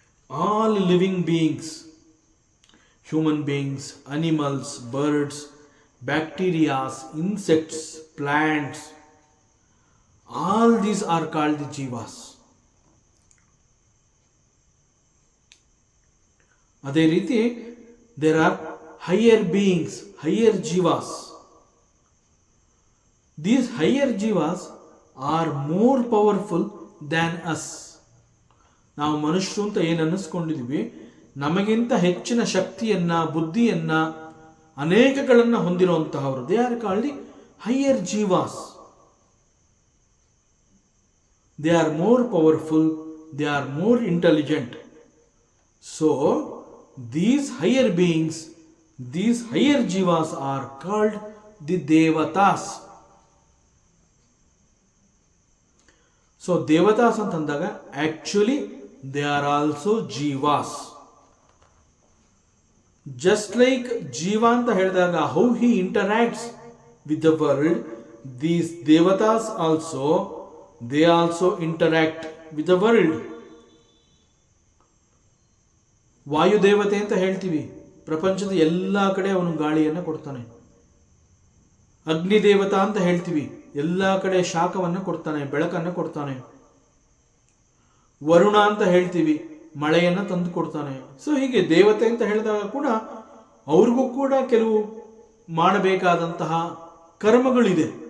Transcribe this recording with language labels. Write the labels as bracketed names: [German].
[English] All living beings, human beings, animals, birds, bacterias, insects, plants, all these are called the jivas. [Kannada] ಅದೇ ರೀತಿ [English] there are higher beings, higher jivas. These higher jivas are more powerful than us. [Kannada] ನಾವು ಮನುಷ್ಯರು ಅಂತ ಏನು ಅನ್ನಿಸ್ಕೊಂಡಿದ್ದೀವಿ, ನಮಗಿಂತ ಹೆಚ್ಚಿನ ಶಕ್ತಿಯನ್ನ, ಬುದ್ಧಿಯನ್ನ, ಅನೇಕಗಳನ್ನ ಹೊಂದಿರುವಂತಹವರು. [English] They are called the higher jivas. They are more powerful, they are more intelligent. So, these higher beings, these higher jivas are called the devatas. So, devatas [Kannada] antandaga [English] actually they are also jivas. Just like jiva [Kannada] anta helidaga [English] how he interacts with the world, these devatas also they also interact with the world. [Kannada] ವಾಯು ದೇವತೆ ಅಂತ ಹೇಳ್ತೀವಿ, ಪ್ರಪಂಚದ ಎಲ್ಲ ಕಡೆ ಅವನು ಗಾಳಿಯನ್ನು ಕೊಡ್ತಾನೆ. ಅಗ್ನಿ ದೇವತಾ ಅಂತ ಹೇಳ್ತೀವಿ, ಎಲ್ಲ ಕಡೆ ಶಾಖವನ್ನು ಕೊಡ್ತಾನೆ, ಬೆಳಕನ್ನು ಕೊಡ್ತಾನೆ. ವರುಣ ಅಂತ ಹೇಳ್ತೀವಿ, ಮಳೆಯನ್ನು ತಂದು ಕೊಡ್ತಾನೆ. ಸೊ ಹೀಗೆ ದೇವತೆ ಅಂತ ಹೇಳಿದಾಗ ಕೂಡ ಅವ್ರಿಗೂ ಕೂಡ ಕೆಲವು ಮಾಡಬೇಕಾದಂತಹ ಕರ್ಮಗಳಿದೆ.